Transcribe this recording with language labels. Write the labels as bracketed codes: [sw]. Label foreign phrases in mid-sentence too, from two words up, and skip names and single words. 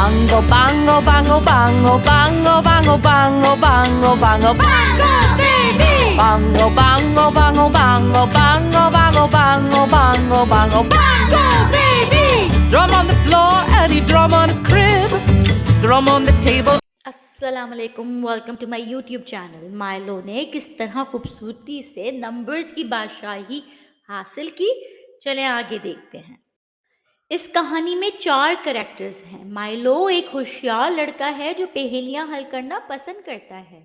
[en] Bango, bango, bango, bango, bango, bango, bango, bango, bango, bango, baby! Bango, bango, bango, bango, bango, bango, bango, bango, bango, bango, baby! Drum on the floor and he drum on his crib. Drum on the table. [ar] السلام عليكم, [en] welcome to my YouTube channel. [hi] माइलो ने किस तरह खूबसूरती से नंबर्स की बादशाही हासिल की, चलें आगे देखते हैं। इस कहानी में 4 कैरेक्टर्स हैं। माइलो एक होशियार लड़का है जो पहेलियां हल करना पसंद करता है।